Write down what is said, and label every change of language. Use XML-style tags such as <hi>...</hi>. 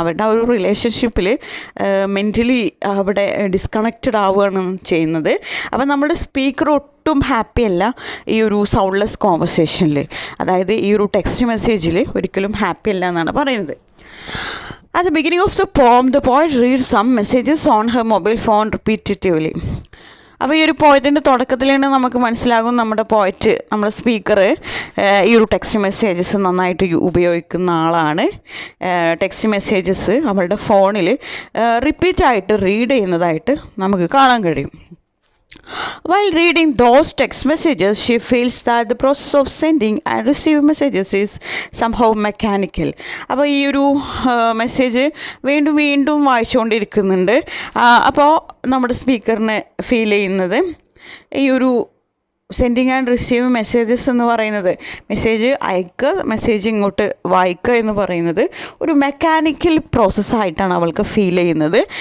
<ml>അവരുടെ ആ ഒരു റിലേഷൻഷിപ്പിൽ മെൻ്റലി അവിടെ ഡിസ്കണക്റ്റഡ് ആവുകയാണ് ചെയ്യുന്നത്. അപ്പോൾ നമ്മുടെ സ്പീക്കർ ഒട്ടും ഹാപ്പി അല്ല ഈ ഒരു സൗണ്ട്ലെസ് കോൺവെർസേഷനിൽ, അതായത് ഈ ഒരു ടെക്സ്റ്റ് മെസ്സേജിൽ ഒരിക്കലും ഹാപ്പി അല്ല എന്നാണ് പറയുന്നത്.</ml> <en>At the beginning of the poem, the poet reads some messages on her mobile phone repeatedly.</en> <ml>അപ്പോൾ ഈ ഒരു പോയത്തിൻ്റെ തുടക്കത്തിൽ തന്നെ നമുക്ക് മനസ്സിലാകും നമ്മുടെ സ്പീക്കർ ഈ ഒരു ടെക്സ്റ്റ് മെസ്സേജസ് നന്നായിട്ട് ഉപയോഗിക്കുന്ന ആളാണ്. ടെക്സ്റ്റ് മെസ്സേജസ് അവളുടെ ഫോണിൽ റിപ്പീറ്റായിട്ട് റീഡ് ചെയ്യുന്നതായിട്ട് നമുക്ക് കാണാൻ കഴിയും.</ml> <en>While reading those text messages, she feels that the process of sending and receiving messages is somehow mechanical.</en> <ml>അപ്പോൾ ഈ ഒരു മെസ്സേജ് വീണ്ടും വായിച്ചുകൊണ്ടിരിക്കുന്നുണ്ട്. അപ്പോൾ നമ്മുടെ സ്പീക്കറിന് ഫീൽ ചെയ്യുന്നത് ഈ ഒരു സെൻഡിങ് ആൻഡ് റിസീവ് മെസ്സേജസ് എന്ന് പറയുന്നത്, മെസ്സേജ് അയക്കുക, മെസ്സേജ് ഇങ്ങോട്ട് വായിക്കുക എന്ന് പറയുന്നത് ഒരു മെക്കാനിക്കൽ പ്രോസസ്സായിട്ടാണ് അവൾക്ക് ഫീൽ ചെയ്യുന്നത്.</ml>